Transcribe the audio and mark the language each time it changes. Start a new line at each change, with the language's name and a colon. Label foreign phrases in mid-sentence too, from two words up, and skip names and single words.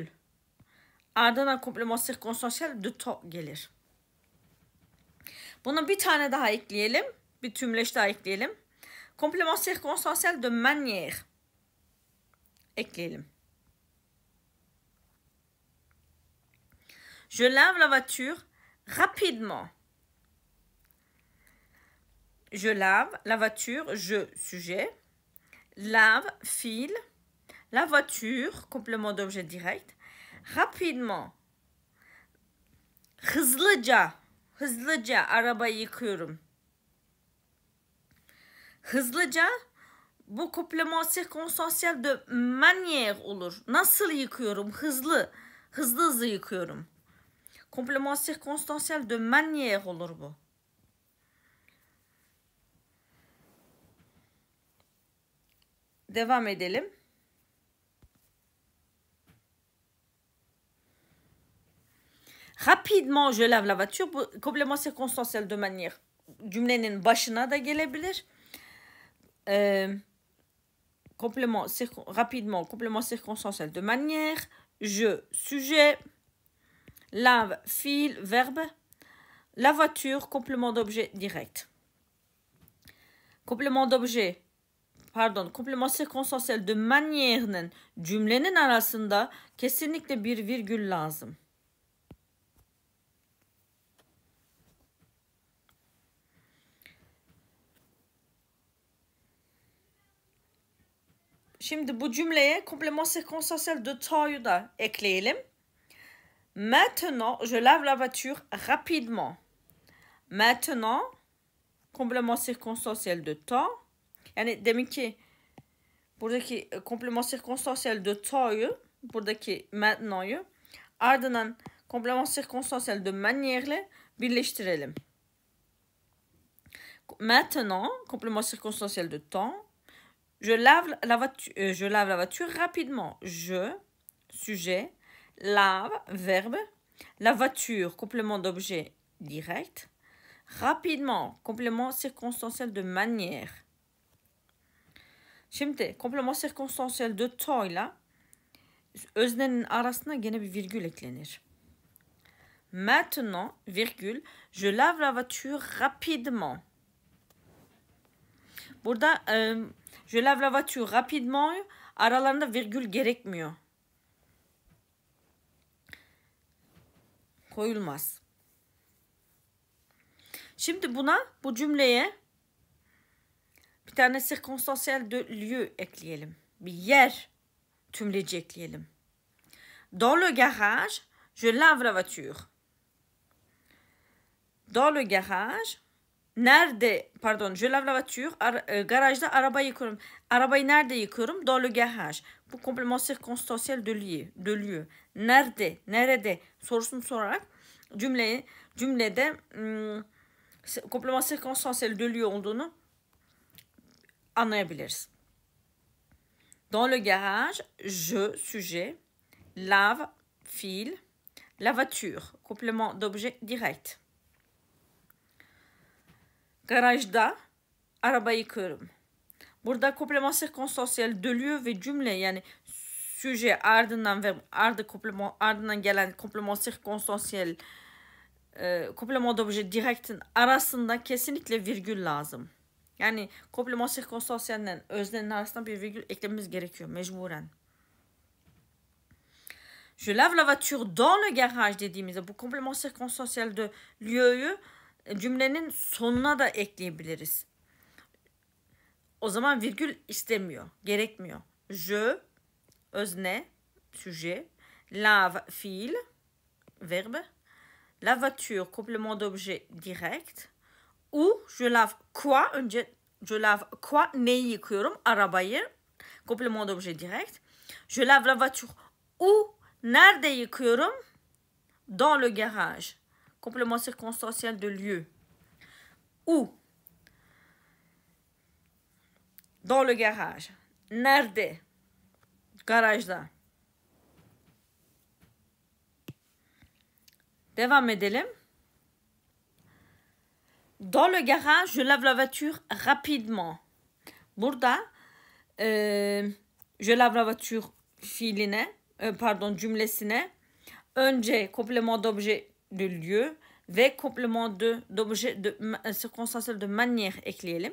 Turkish: Ardından
French: komplement sirkünstansiyel de temps
Turkish: gelir. Buna bir tane daha ekleyelim. Bir tümleç daha ekleyelim.
French: Komplement sirkünstansiyel de manière
Turkish: ekleyelim.
French: Je lave la voiture rapidement. Je lave la voiture, je, sujet. Lave, fil. La voiture, complément d'objet direct. Rapidement.
Turkish: Hızlıca. Hızlıca arabayı yıkıyorum. Hızlıca bu
French: komplement sirkünstansiyel de manière
Turkish: olur. Nasıl yıkıyorum? Hızlı. Hızlı yıkıyorum.
French: Komplement sirkünstansiyel de manière
Turkish: olur bu. Devam edelim.
French: Rapidement je lave la voiture.
Turkish: Bu
French: komplement sirkünstansiyel de manière
Turkish: cümlenin başına da gelebilir.
French: Rapidement, complément circonstanciel de manière. Je, sujet. Lave, fil, verbe. La voiture, complément d'objet direct. Complément d'objet, pardon, complément circonstanciel de manière'nin
Turkish: cümlenin arasında kesinlikle bir virgül lazım. Şimdi bu cümleye
French: complément circonstanciel de temps'u
Turkish: da ekleyelim.
French: Maintenant, je lave la voiture rapidement. Maintenant, complément circonstanciel de temps.
Turkish: Yani demek ki buradaki
French: complément circonstanciel de temps'u,
Turkish: buradaki maintenant'u ardından
French: complément circonstanciel de manière'le
Turkish: birleştirelim.
French: Maintenant, complément circonstanciel de temps. Je lave la voiture rapidement. Je, sujet, lave, verbe. La voiture, complément d'objet direct. Rapidement, complément circonstanciel de manière.
Turkish: Şimdi
French: komplement sirkünstansiyel de temps
Turkish: ile öznenin arasına gene bir virgül eklenir.
French: Maintenant, virgül, je lave la voiture rapidement. Burada je lave la voiture rapidement
Turkish: aralarında virgül gerekmiyor. Koyulmaz. Şimdi bu cümleye bir tane
French: circonstanciel de lieu
Turkish: ekleyelim. Bir yer tümleci ekleyelim.
French: Dans le garage, je lave la voiture. Dans le garage, nerede, pardon, je lave la voiture,
Turkish: garajda arabayı yıkıyorum. Arabayı nerede yıkıyorum?
French: Dans le garage.
Turkish: Bu
French: komplement circonstanciel de lieu.
Turkish: Nerede, nerede sorusunu sorarak cümlede
French: komplement circonstanciel de lieu
Turkish: olduğunu anlayabiliriz.
French: Dans le garage, je, sujet, lave, fil, la voiture, complément d'objet direct.
Turkish: Garajda arabayı yıkıyorum. Burada
French: komplement circonstanciel de lieu
Turkish: ve cümle, yani sujet ardından ve ardından gelen
French: komplement circonstanciel komplement d'objet direct'in
Turkish: arasında kesinlikle virgül lazım. Yani
French: komplement circonstanciel'den
Turkish: öznenin arasında bir virgül eklememiz gerekiyor mecburen.
French: Je lave la voiture dans le garage
Turkish: dediğimizde bu
French: komplement circonstanciel de lieu'yu
Turkish: cümlenin sonuna da ekleyebiliriz. O zaman virgül istemiyor, gerekmiyor.
French: Je, özne, sujet, lave, fiil, verbe. La voiture, complément d'objet direct. Où je lave quoi? Önce je lave quoi?
Turkish: Neyi yıkıyorum? Arabayı.
French: Complément d'objet direct. Je lave la voiture. Où?
Turkish: Nerede yıkıyorum?
French: Dans le garage. Complément circonstanciel de lieu. Où? Dans le garage.
Turkish: Nerede? Garajda. Devam edelim.
French: Dans le garage, je lave la voiture rapidement.
Turkish: Burada
French: je lave la voiture
Turkish: fiiline, cümlesine önce
French: complément d'objet de lieu
Turkish: ve
French: complément d'objet de circonstanciel de manière
Turkish: ekleyelim.